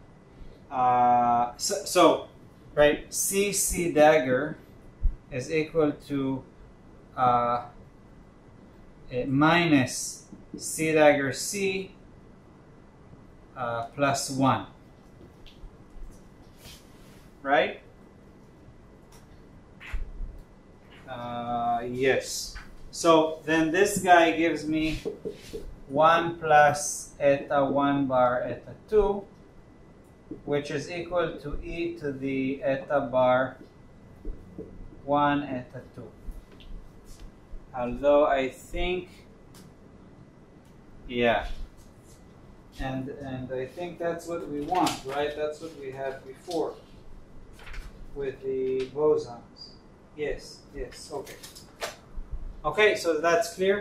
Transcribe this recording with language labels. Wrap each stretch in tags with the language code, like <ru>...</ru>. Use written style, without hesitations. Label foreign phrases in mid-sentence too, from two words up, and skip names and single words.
<en>So, right, c dagger is equal to minus c dagger c plus 1. Right? Yes. So then this guy gives me 1 plus eta 1 bar eta 2, which is equal to e to the eta bar 1 eta 2. Although I think, yeah. And I think that's what we want, right? That's what we had before with the bosons. Yes, okay. Okay, so that's clear.</en>